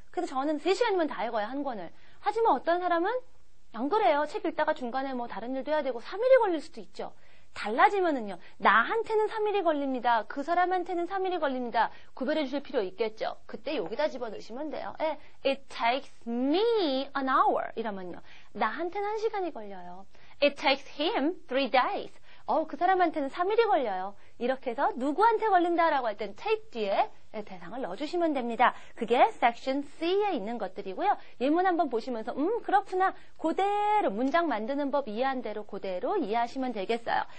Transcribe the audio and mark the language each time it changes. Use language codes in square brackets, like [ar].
[ko] 그래서 저는 3시간이면 다 읽어요, 한 권을. 하지만 어떤 사람은 안 그래요. 책 읽다가 중간에 뭐 다른 일도 해야 되고 3일이 걸릴 수도 있죠. 달라지면은요. 나한테는 3일이 걸립니다. 그 사람한테는 3일이 걸립니다. 구별해 주실 필요 있겠죠. 그때 여기다 집어넣으시면 돼요. [en] It takes me an hour [ko] 이러면요. 나한테는 1시간이 걸려요. [en] It takes him 3 days. [ko] 그 사람한테는 3일이 걸려요. 이렇게 해서 누구한테 걸린다라고 할 땐 take 뒤에 대상을 넣어주시면 됩니다. 그게 섹션 C에 있는 것들이고요. 예문 한번 보시면서 그렇구나. 그대로 문장 만드는 법 이해한 대로 그대로 이해하시면 되겠어요.